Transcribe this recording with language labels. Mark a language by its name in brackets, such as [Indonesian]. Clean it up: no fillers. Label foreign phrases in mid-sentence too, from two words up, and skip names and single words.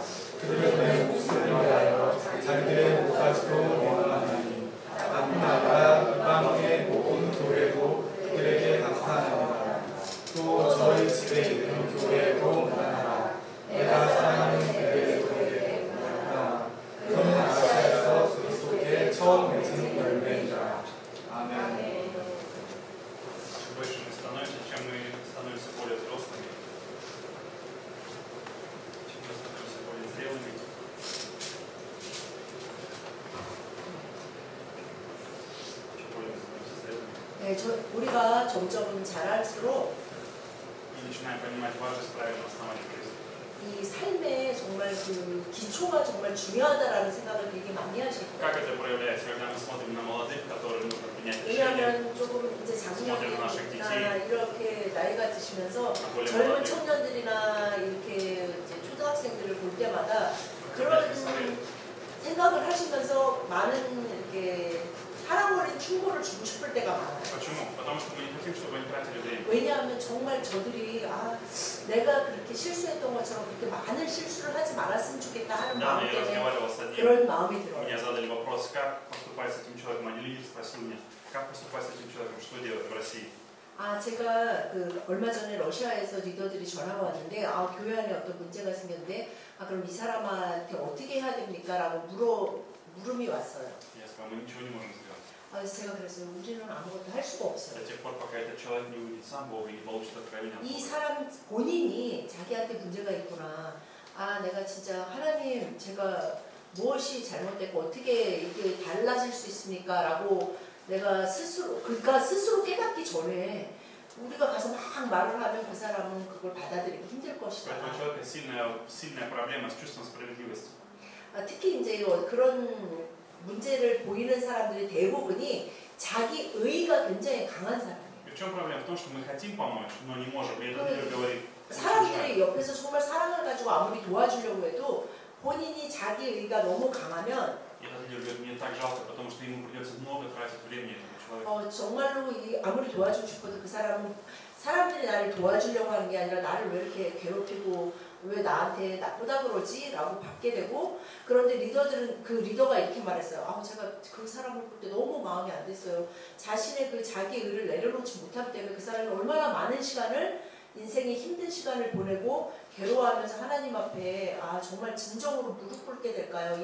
[Korean] 그들은 내 목숨을 위하여 자기들의 목까지도 내놓았나니 나뿐 아니라 이방인의 모든 교회도 그들에게 감사하느니라. 또 저희 집에 있는 교회도 원하노라. 내가 사랑하는 그들에게 원하노라. 그는 아시아에서 그리스도께 처음 맺은 열매이라. 아멘. [Russian] Больше мы становимся, чем мы становимся более взрослыми, чем мы становимся более зрелыми. Чем более мы становимся зрелыми. [Korean] 네, 우리가 점점 자랄수록 [Russian] И начинаем понимать важность правильного основания Христа. [Korean] 이 삶에 정말 그 기초가 정말 중요하다라는 생각을 되게 많이 하실 [Russian] Как [Korean] 거예요. [Russian] это проявляется, когда мы смотрим на молодых, которым нужно принять решение, [Korean] 왜냐하면 조금 이제 작년이나 이렇게 나이가 드시면서 젊은 청년들이나 이렇게 이제 초등학생들을 볼 때마다 그런 생각을 하시면서 많은 이렇게 사랑 어린 충고를 주고 싶을 때가 많아요. [Russian] Почему? Потому что мы не хотим, чтобы они тратили время. [Korean] 왜냐하면 정말 저들이 내가 그렇게 실수했던 것처럼 그렇게 많은 실수를 하지 말았으면 좋겠다 하는 마음 [Russian] Я [Korean] 때문에 [Russian] разговаривал с одним, [Korean] 그런 마음이 들어요. [Russian] мне задали вопрос, как поступать с этим человеком. Один лидер спросил меня, как поступать с этим человеком, что делать в России. [Korean] 제가 얼마 전에 러시아에서 리더들이 전화가 왔는데 교회 안에 어떤 문제가 생겼는데 그럼 이 사람한테 어떻게 해야 됩니까? 라고 물음이 왔어요. [Russian] Я сказал, мы ничего не можем сделать. [Korean] 그래서 제가 그랬어요. 우리는 아무것도 할 수가 없어요. [Russian] До тех пор, пока этот человек не увидит сам Бога и не получит откровение от [Korean] 이 [Russian] Бога. [Korean] 사람 본인이 자기한테 문제가 있구나. 내가 진짜 하나님 제가 무엇이 잘못됐고 어떻게 이게 달라질 수 있습니까? 라고 내가 그러니까 스스로 깨닫기 전에 우리가 가서 막 말을 하면 그 사람은 그걸 받아들이기 힘들 것이다. [Russian] У этого человека сильная проблема с чувством справедливости. [Korean] 특히 이제 그런 문제를 보이는 사람들의 대부분이 자기 의가 굉장히 강한 사람이에요. [Russian] И в чем проблема? В том, что мы хотим помочь, но не можем. И этот лидер говорит, [Korean] 사람들이 옆에서 정말 사랑을 가지고 아무리 도와주려고 해도 본인이 자기 의가 너무 강하면 [Russian] и этот лидер говорит, мне так жалко, потому что ему придется много тратить времени этому человеку. [Korean] 정말로 아무리 도와주고 싶어도 그 사람들이 나를 도와주려고 하는 게 아니라 나를 왜 이렇게 괴롭히고 왜 나한테 나쁘다 그러지? 라고 받게 되고 그런데 그 리더가 이렇게 말했어요. 제가 그 사람을 볼 때 너무 마음이 안 됐어요. 자신의 그 자기 의를 내려놓지 못하기 때문에 그 사람이 얼마나 많은 시간을 인생의 힘든 시간을 보내고 괴로워하면서 하나님 앞에 정말 진정으로 무릎 꿇게 될까요?